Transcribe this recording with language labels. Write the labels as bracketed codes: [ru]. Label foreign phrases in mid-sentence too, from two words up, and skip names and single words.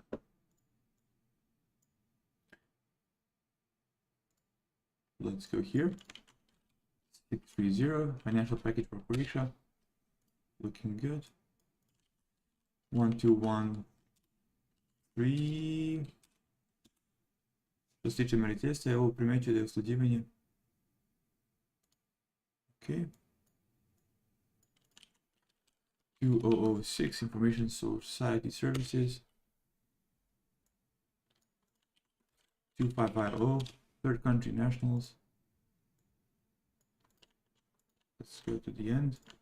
[en] Let's go here. 630 financial package for Croatia. Looking good. 1213. [hr] Što se tiče mjeriteljstva, ovo primjećuje da je usklađivanje. [en] Okay. 2006 Information Society Services. 2550 third country nationals. Let's go to the end.